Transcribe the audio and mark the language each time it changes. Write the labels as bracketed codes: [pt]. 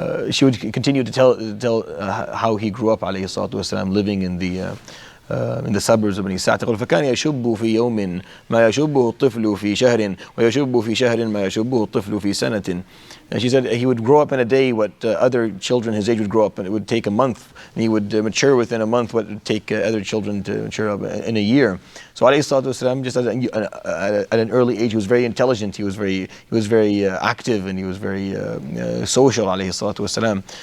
[en] She would continue to tell how he grew up, alayhi salatu wasalam, living in the suburbs of Bani Sa'ad. [ar] تقول فكان يشب في يوم ما يشبه الطفل في شهر ويشب في شهر ما يشبه الطفل في سنة. [en] And she said he would grow up in a day what other children his age would grow up, and it would take a month, and he would mature within a month what would take other children to mature up in a year. So alayhi salatu wasalam, just at an early age, he was very intelligent, he was very active, and he was very social, alayhi salatu wasalam.